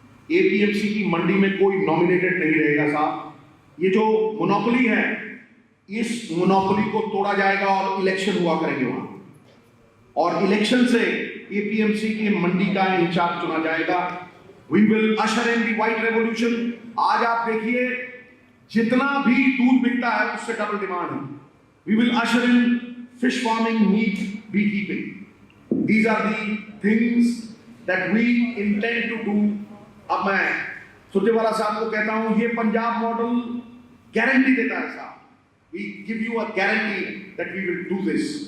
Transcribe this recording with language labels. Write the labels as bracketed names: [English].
[Hindi] APMC की मंडी में कोई नॉमिनेटेड नहीं रहेगा साहब। ये जो मोनोपोली है, इस मोनोपोली को तोड़ा जाएगा और इलेक्शन हुआ करेंगे वहां, और इलेक्शन से APMC की मंडी का इंचार्ज चुना जाएगा। [English] We will usher in the white revolution. [Hindi] आज आप देखिए जितना भी दूध बिकता है उससे डबल डिमांड है। [English] We will usher in fish farming, meat, beekeeping. These are the things that we intend to do. [Hindi] अब मैं सुरजेवाला साहब को कहता हूं, ये पंजाब मॉडल गारंटी देता है साहब. [English] We give you a guarantee that we will do this.